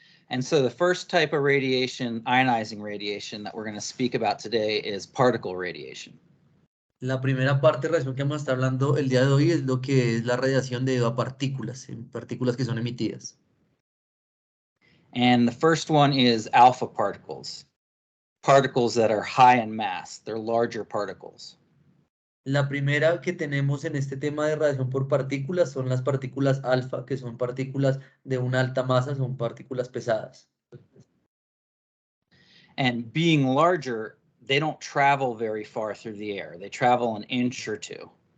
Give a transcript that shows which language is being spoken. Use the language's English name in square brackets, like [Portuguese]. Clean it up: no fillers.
[English] and so the first type of radiation, ionizing radiation, that we're going to speak about today is particle radiation. [Spanish] La primera parte de radiación que vamos a estar hablando el día de hoy es lo que es la radiación debido a partículas, partículas que son emitidas. [English] And the first one is alpha particles, particles that are high in mass. They're larger particles. [Spanish] La primera que tenemos en este tema de radiación por partículas son las partículas alfa, que son partículas de una alta masa, son partículas pesadas. [English] And being larger, they don't travel very far through the air. They travel an inch or two.